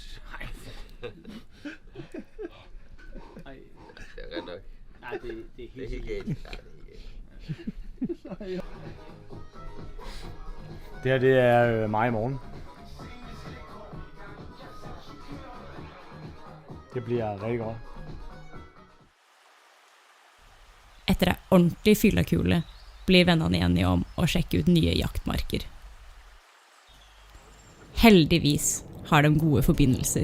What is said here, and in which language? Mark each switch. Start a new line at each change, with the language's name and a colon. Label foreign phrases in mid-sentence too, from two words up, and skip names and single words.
Danish: Det er ret nok. Nej, det er helt galt. Det her, det er mig i morgen. Det bliver rigtig godt.
Norwegian: Etter ei ordentlig fyllekule blir vennene enige om å sjekke ut nye jaktmarker. Heldigvis har de gode forbindelser.